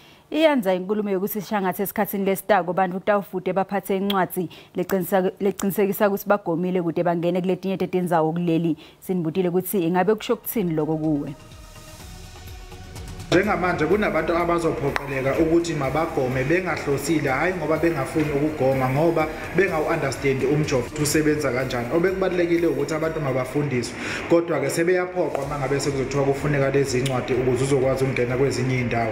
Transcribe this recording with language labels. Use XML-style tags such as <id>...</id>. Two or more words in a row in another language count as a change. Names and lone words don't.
<ss>Iyandza inkhulumo yekutsi shangatsi esikhatsini lesitako bantfu kutawufute baphatse incwadzi lecinisekisa kutsi bagomile kute bangene kuletinye tetindzawo kuleli. Sinibutile kutsi ingabe kusho kutsini loko kuwe.</ss> <zu>Njengamanje kunabantu abazophoqeleka ukuthi mabagome bengahlosile hayi ngoba bengafuni ukugoma ngoba bengawu-understand umjovo usebenza kanjani. Obekubalekile ukuthi abantu mabafundiswe kodwa ke sebeyaphoqwa mangabe sekuzothiwa kufuneka lezi incwadi ukuze uzokwazi ukungena kwezinye indawo.</zu>